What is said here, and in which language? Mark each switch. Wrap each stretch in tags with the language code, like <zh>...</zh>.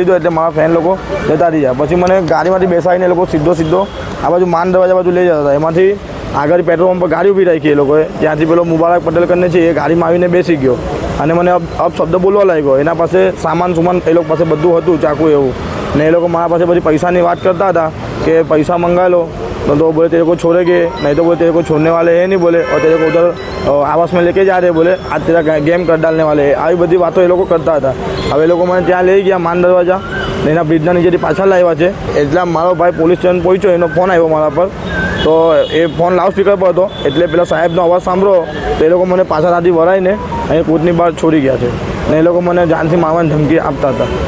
<gu>એટલે મારા ફ્રેન્ડ લોકો જતા રહ્યા. પછી મને ગાડીમાંથી બેસાડીને એ લોકો સીધો આ બાજુ માન દરવાજા બાજુ લઈ જતા હતા. એમાંથી આગળ પેટ્રોલ પંપ પર ગાડી ઊભી રાખી એ લોકોએ. ત્યાંથી પેલો મુબારક પટેલ કરીને છે એ ગાડીમાં આવીને બેસી ગયો અને મને અપશબ્દ બોલવા લાગ્યો. એના પાસે સામાન એ લોકો પાસે બધું હતું, ચાકુ એવું. ને એ લોકો મારા પાસે પછી પૈસાની વાત કરતા હતા કે પૈસા મંગાવી લો.</gu> <hi>तो बोले तेरे को छोड़ेंगे, नहीं तो बोले तेरे को छोड़ने वाले हैं नहीं, बोले और तेरे को उधर आवास में लेके जा रहे, बोले आज तेरा गेम कर डालने वाले हैं.</hi> <gu>આવી બધી વાતો એ લોકો કરતા હતા. હવે એ લોકો મને ત્યાં લઈ ગયા માન દરવાજા, એના બ્રિજના નીચેથી પાછા લાવ્યા છે. એટલા મારો ભાઈ પોલીસ સ્ટેશન પહોંચ્યો, એનો ફોન આવ્યો મારા પર. તો એ ફોન લાઉડ સ્પીકર પર હતો, એટલે પેલા સાહેબનો અવાજ સાંભળો તો એ લોકો મને પાછા રાતી વરાઈને અહીં કોર્ટની બહાર છોડી ગયા છે. ને એ લોકો મને જાનથી મારવાની ધમકી આપતા હતા.</gu>